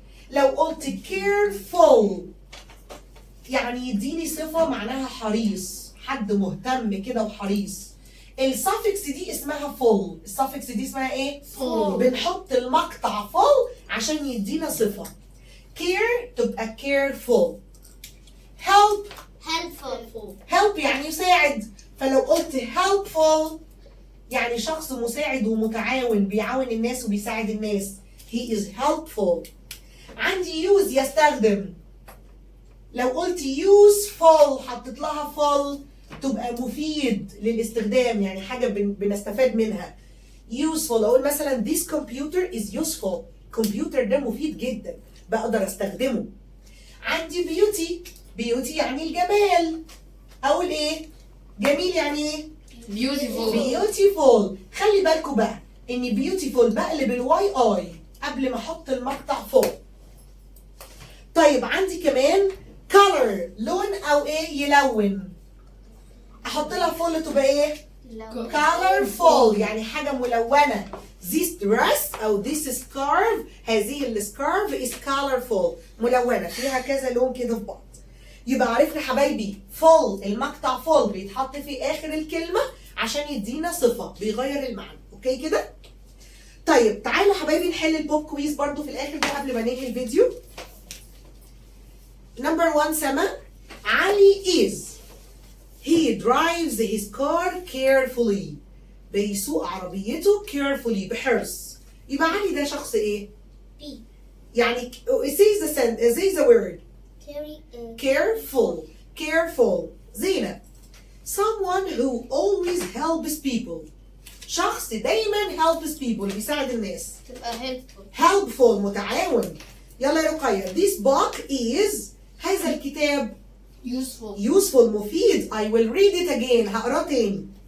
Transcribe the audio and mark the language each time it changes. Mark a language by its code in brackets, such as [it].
[ar] لو قلت careful يعني يديني صفة معناها حريص، حد مهتم كده وحريص. السافكس دي اسمها full. السافكس دي اسمها ايه؟ [en] Full. [ar] بنحط المقطع full عشان يدينا صفة. [en] care [ar] تبقى [en] careful. help helpful [ar] يعني يساعد. فلو قلت helpful يعني شخص مساعد ومتعاون، بيعاون الناس وبيساعد الناس. [en] he is helpful. [ar] عندي use يستخدم. لو قلت useful حطيت لها full تبقى مفيد للاستخدام، يعني حاجة بنستفاد منها. [en] useful [ar] أقول مثلا [en] this computer is useful. [ar] كمبيوتر ده مفيد جدا، بقدر استخدمه. عندي beauty يعني الجمال. أقول إيه؟ جميل يعني إيه؟ beautiful. خلي بالكوا بقى إن beautiful بقلب الواي اي قبل ما أحط المقطع فوق. طيب عندي كمان color لون أو إيه؟ يلون. أحط لها فول تبقى إيه؟ colorful يعني حاجة ملونة. [en] this dress [ar] أو [en] this scarf، [ar] هذه السكارف [en] is colorful [ar] ملونة، فيها كذا لون كده في بعض. يبقى عرفنا حبايبي full المقطع full بيتحط في آخر الكلمة عشان يدينا صفة بيغير المعنى. أوكي كده؟ طيب تعالوا حبايبي نحل البوب كويز برضو في الآخر ده قبل ما ننهي الفيديو. نمبر 1 سما. [en] علي is he drives his car carefully. [ar] بيسوق عربيته [en] carefully [ar] بحرص. يبقى علي ده شخص ايه؟ [en] B [ar] يعني [en] say the word careful careful. زينة. someone who always helps people. [ar] شخص دايما [en] helps people [ar] بيساعد الناس. تبقى helpful [en] helpful [ar] متعاون. يلا يا رقية. [en] this book is [ar] هذا الكتاب [en] useful [ar] مفيد. [en] I will read it again [ar] هقراه تاني.